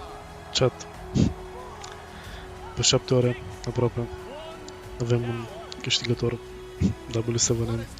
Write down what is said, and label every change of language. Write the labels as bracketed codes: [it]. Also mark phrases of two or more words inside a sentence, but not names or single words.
[ro] Chat. Pe 7 ore, aproape, avem un câștigător. W7M.